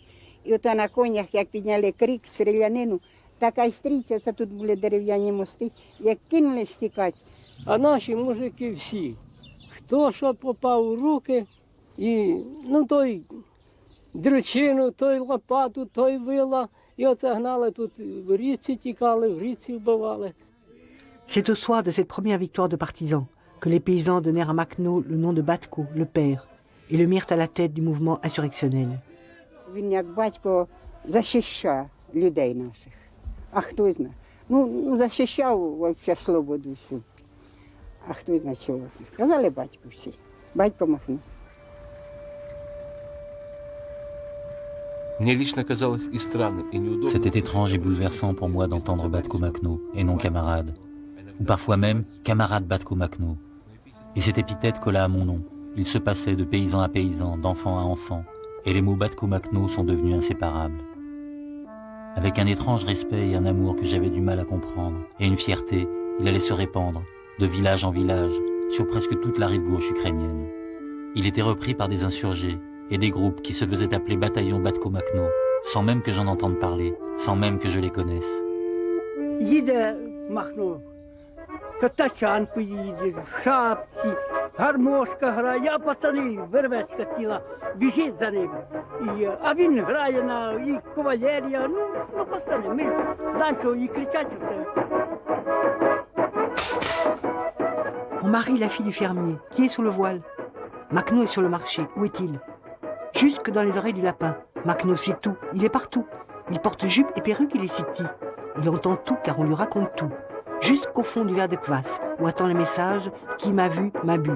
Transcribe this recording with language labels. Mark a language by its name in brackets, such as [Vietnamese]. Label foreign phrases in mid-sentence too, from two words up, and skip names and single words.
[Ukrainian] І ото на конях, як підняли крик, стрілянину, така й стрійця, це тут були дерев'яні мости, як кинулись тікати. А наші мужики всі, хто що попав у руки, і, ну, той дрючину, той лопату, той вила, і оце гнали тут, в річці тікали, в річці вбивали. [French] C'est au soir de cette première victoire de partisans que les paysans donnèrent à Makhno le nom de Batko, le père, et le mirent à la tête du mouvement insurrectionnel. [Ukrainian] Він як батько захищав людей наших. А хто знає? Ну, захищав взагалі свободу всю. А хто знає чого? Сказали батько всі. Батько Махно. [French] C'était étrange et bouleversant pour moi d'entendre Batko Makhno et non camarade, ou parfois même camarade Batko Makhno. Et cette épithète colla à mon nom. Il se passait de paysan à paysan, d'enfant à enfant, et les mots Batko Makhno sont devenus inséparables. Avec un étrange respect et un amour que j'avais du mal à comprendre, et une fierté, il allait se répandre, de village en village, sur presque toute la rive gauche ukrainienne. Il était repris par des insurgés et des groupes qui se faisaient appeler bataillon Batko Makhno, sans même que j'en entende parler, sans même que je les connaisse. [Ukrainian] Їде Махно, тачанку їде, в шапці, гармошка грає, а пацани, вервечка ціла, біжить за ним. А він грає на і кавалерія, ну пацани, ми знаємо, що і кричать це. [French] On marie la fille du fermier, qui est sous le voile. Macno est sur le marché, où est-il? Jusque dans les oreilles du lapin. Macno sait tout, il est partout. Il porte jupe et perruque, il est si petit. Il entend tout car on lui raconte tout. Jusqu'au fond du verre de kvass, où attend le message « Qui m'a vu, m'a bu ».